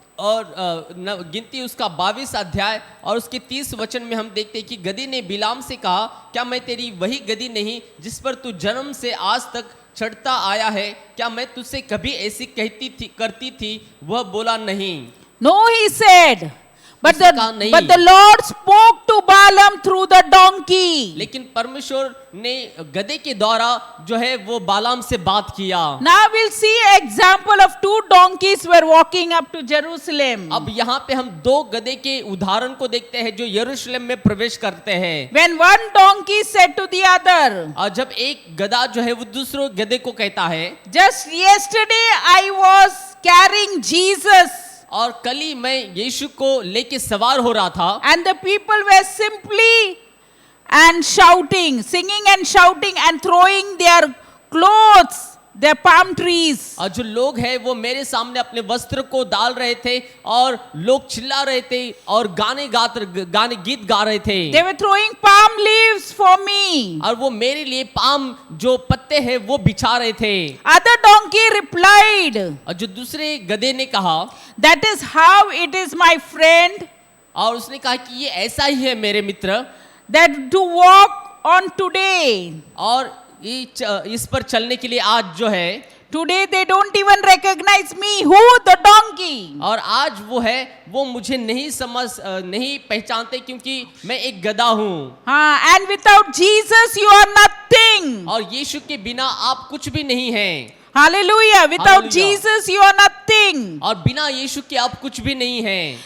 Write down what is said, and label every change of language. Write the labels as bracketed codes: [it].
[hi] और गिनती उसका 22 अध्याय और उसके 30 वचन में हम देखते हैं कि गधी ने बिलाम से कहा, क्या मैं तेरी वही गधी नहीं जिस पर तू जन्म से आज तक चढ़ता आया है? क्या मैं तुझसे कभी ऐसी करती थी? वह बोला नहीं। [en] No, he said. But [hi] उसने कहा नहीं। [en] the Lord spoke to Balaam through the donkey. [hi] लेकिन परमेश्वर ने गधे के द्वारा जो है वो बालाम से बात किया। [en] Now we'll see example of two donkeys were walking up to Jerusalem. [hi] अब यहाँ पे हम दो गधे के उदाहरण को देखते हैं जो यरूशलेम में प्रवेश करते हैं। [en] When one donkey said to the other, [hi] और जब एक गधा जो है वो दूसरे गधे को कहता है, [en] just yesterday I was carrying Jesus. [hi] और कल ही मैं यीशु को लेके सवार हो रहा था, [en] And the people were simply and shouting, singing and shouting and throwing their clothes, their palm trees. [hi] और जो लोग हैं वो मेरे सामने अपने वस्त्र को डाल रहे थे और लोग चिल्ला रहे थे और गाने गीत गा रहे थे। [en] They were throwing palm leaves for me. [hi] और वो मेरे लिए पाम जो पत्ते हैं वो बिछा रहे थे। [en] Other donkey replied, [hi] और जो दूसरे गधे ने कहा, [en] that is how it is my friend, [hi] और उसने कहा कि ये ऐसा ही है मेरे मित्र, [en] that to walk on today. [hi] और इस पर चलने के लिए आज जो है, [en] Today they don't even recognize me. Who? The donkey. [hi] और आज वो है वो मुझे नहीं पहचानते क्योंकि मैं एक गधा हूँ। [en] And without Jesus you are nothing. [hi] और यीशु के बिना आप कुछ भी नहीं हैं। [en] Hallelujah. Without Hallelujah. Jesus you are nothing. [hi] और बिना यीशु के आप कुछ भी नहीं हैं।